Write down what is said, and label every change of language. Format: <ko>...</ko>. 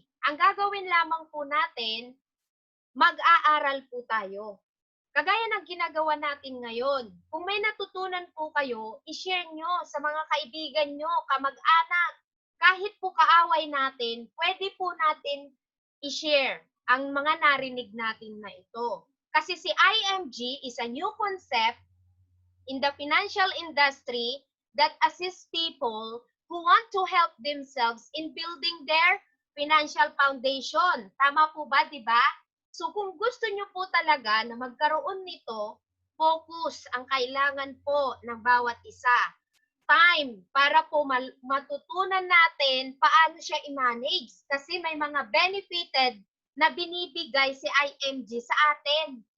<tl>Ang gagawin lamang po natin, mag-aaral po tayo. Kagaya ng ginagawa natin ngayon, kung may natutunan po kayo, i-share nyo sa mga kaibigan nyo, kamag-anak. Kahit po kaaway natin, pwede po natin i-share ang mga narinig natin na ito. Kasi si</tl> <en>IMG is a new concept in the financial industry that assists people who want to help themselves in building their financial foundation.</en> <tl>Tama po ba, di ba? So kung gusto nyo po talaga na magkaroon nito, focus ang kailangan po ng bawat isa. Time para po matutunan natin paano siya i-manage kasi may mga benefited na binibigay si IMG sa atin.</tl>